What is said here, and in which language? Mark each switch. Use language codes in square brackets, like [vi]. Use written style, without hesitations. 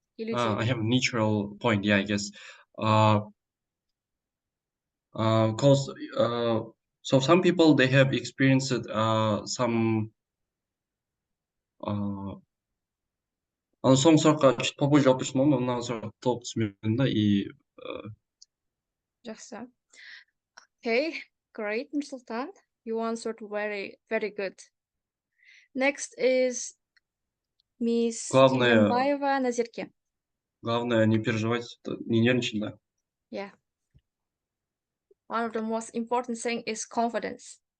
[en] I have a neutral point. Yeah, I guess. Cause so some people they have experienced some [kk] соңғы сұраққа чуть попозже жауап берсем болады ма? Мына сұрақты толық түсінбедім [ru] да и [kk] Жақсы. [en] Okay, great, Nursultan. You answered very, very good. Next is Miss [ru] Главное- [en] Кельянбаева Назирке. [ru] главное не переживать, не нервничать, да. [en] Yeah. One of the most important thing is confidence.